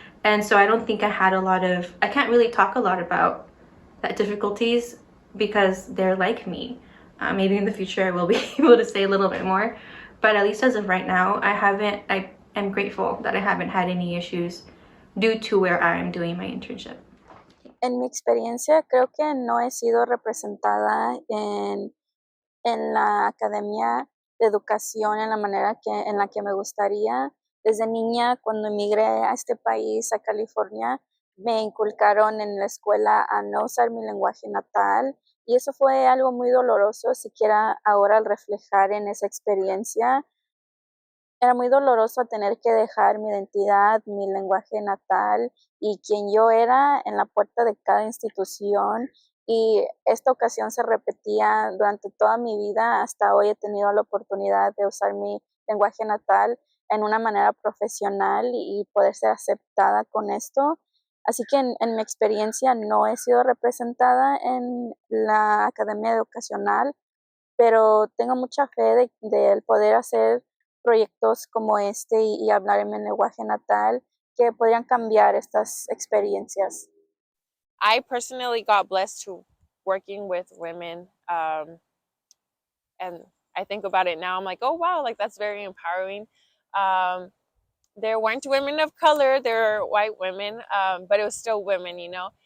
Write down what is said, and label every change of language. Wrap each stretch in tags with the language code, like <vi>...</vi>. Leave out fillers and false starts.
<en>And so I don't think I can't really talk a lot about that difficulties because they're like me. Maybe in the future I will be able to say a little bit more, but at least as of right now, I am grateful that I haven't had any issues due to where I am doing my internship.</en> <es>En mi experiencia, creo que no he sido representada en la academia de educación en la manera en la que me gustaría. Desde niña, cuando emigré a este país, a California, me inculcaron en la escuela a no usar mi lenguaje natal, y eso fue algo muy doloroso, siquiera ahora al reflejar en esa experiencia. Era muy doloroso tener que dejar mi identidad, mi lenguaje natal y quien yo era en la puerta de cada institución, y esta ocasión se repetía durante toda mi vida. Hasta hoy he tenido la oportunidad de usar mi lenguaje natal en una manera profesional y poder ser aceptada con esto. Así que en mi experiencia no he sido representada en la academia educacional, pero tengo mucha fe de poder hacer proyectos como este y hablar en mi lenguaje natal que podrían cambiar estas experiencias?</es> <en>I personally got blessed to working with women, and I think about it now. I'm like, oh wow, like that's very empowering. Um, there weren't women of color; there were white women, but it was still women, you know.</en>